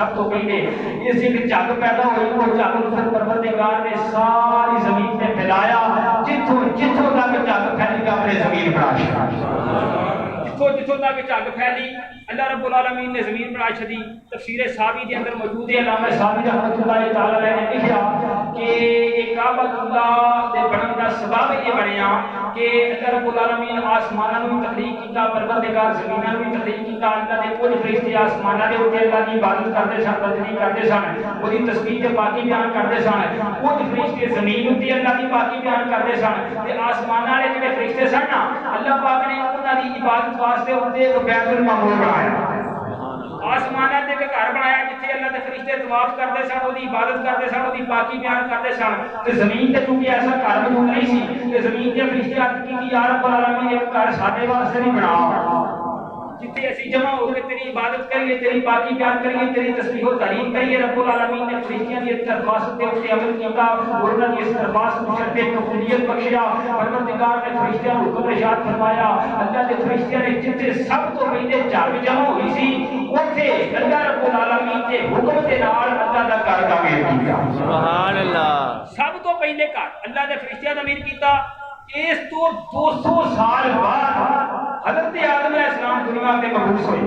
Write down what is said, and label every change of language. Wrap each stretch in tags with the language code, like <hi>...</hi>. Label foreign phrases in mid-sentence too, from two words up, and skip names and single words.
<ur>سب تو پہلے اس سے جگ پیدا ہوئی، وہ جگ پروردگار نے ساری زمین میں پھیلایا،</ur> <pa>جتوں تک جگ پھیلی گا اپنے زمین بنا چھوڑی، جتوں تک جگ پھیلی اللہ رب العالمین نے زمین بنا چھڑی۔ تفسیر ساوی کے اندر موجود ہے، علامہ ساوی</pa> <ar>رحمۃ اللہ تعالی علیہ</ar> <pa>نے لکھا کہ کعبۃ اللہ دے بنن دا سبب یہ بنیا کہ اللہ رب العالمین آسماناں نوں تخلیق کیتا، پروردگار زمیناں نوں تخلیق کیتا۔ اللہ دے کچھ فرشتے آسماناں دے اوپر اللہ دی عبادت کرتے سن، بندگی کرتے سن، اودی تسبیح تے پاکی بیان کرتے سن۔ کچھ فرشتے زمین اُتے اللہ دی پاکی بیان کرتے سن، تے آسماناں والے جڑے فرشتے سن نا، اللہ پاک نے انہاں دی عبادت واسطے اُتے بیت المعمور بنایا، آسمانہ تے گھر بنایا جتھے اللہ دے فرشتے طواف کرتے سن، اودی عبادت کرتے سن، اودی پاکی بیان کرتے سن۔ تے زمین تے کیونکہ ایسا گھر موجود نہیں سی، تے زمین دے فرشتے عرض کی</pa> <ar>یا رب العالمین</ar> <pa>ایک گھر ساڈے واسطے نہیں بنا جتھے اسی جمع ہو کے تیری عبادت کریے، تیری پاکی بیان کریے، تیری تسبیح و تعریف کریے۔ رب العالمین نے فرشتیاں دی درخواست تے اوتے عمل کیتا، اور انہاں دی اس درخواست کو شرط قبولیت بخشیا۔ پروردگار نے فرشتیاں کو حکم ارشاد فرمایا، اللہ دے فرشتیاں نے جتھے سب تو پہلے جگ جمع ہوئی سی اوتھے اللہ رب العالمین دے حکم دے نال اللہ دا گھر تعمیر کیتا۔</pa> <ar>سبحان اللہ۔</ar> <pa>سب تو پہلے گھر اللہ دے فرشتیاں تعمیر کیتا۔ اس تو 200 سال بعد حضرت آدم</pa> <ar>علیہ السلام</ar> <pa>دنیا میں مبعوث ہوئے۔</pa>